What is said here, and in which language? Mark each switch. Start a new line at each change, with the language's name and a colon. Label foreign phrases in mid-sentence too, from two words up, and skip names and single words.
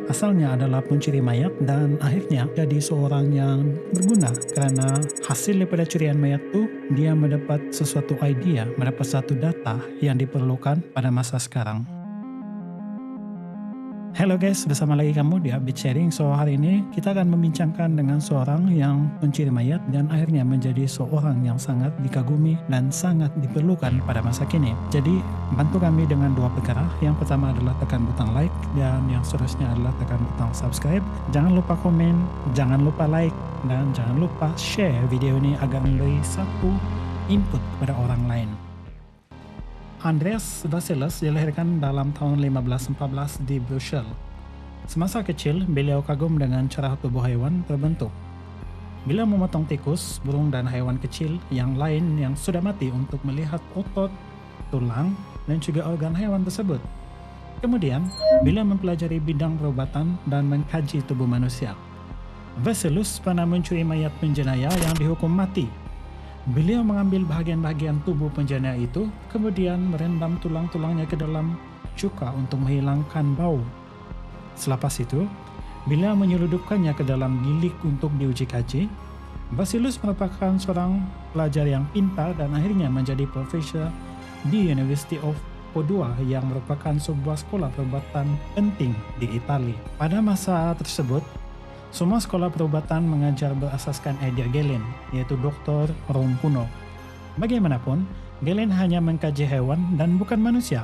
Malay: Asalnya adalah pencuri mayat dan akhirnya jadi seorang yang berguna. Karena hasil daripada curian mayat itu, dia mendapat sesuatu idea, mendapat satu data yang diperlukan pada masa sekarang. Halo guys, bersama lagi kamu di Update Sharing. So hari ini kita akan membincangkan dengan seorang yang mencuri mayat dan akhirnya menjadi seorang yang sangat dikagumi dan sangat diperlukan pada masa kini. Jadi bantu kami dengan dua perkara. Yang pertama adalah tekan butang like dan yang seterusnya adalah tekan butang subscribe. Jangan lupa komen, jangan lupa like dan jangan lupa share video ini agar memberi satu input kepada orang lain. Andreas Vesalius dilahirkan dalam tahun 1514 di Brussels. Semasa kecil, beliau kagum dengan cara tubuh hewan terbentuk. Beliau memotong tikus, burung dan hewan kecil yang lain yang sudah mati untuk melihat otot, tulang, dan juga organ hewan tersebut. Kemudian, beliau mempelajari bidang perobatan dan mengkaji tubuh manusia. Vesalius pernah mencuri mayat penjenayah yang dihukum mati. Beliau mengambil bahagian-bahagian tubuh penjenayah itu, kemudian merendam tulang-tulangnya ke dalam cuka untuk menghilangkan bau. Selepas itu, beliau menyeludupkannya ke dalam bilik untuk diuji kaji. Vesalius merupakan seorang pelajar yang pintar dan akhirnya menjadi profesor di University of Padua yang merupakan sebuah sekolah perobatan penting di Italia. Pada masa tersebut, semua sekolah perobatan mengajar berasaskan idea Galen, yaitu Dr. Rom kuno. Bagaimanapun, Galen hanya mengkaji hewan dan bukan manusia.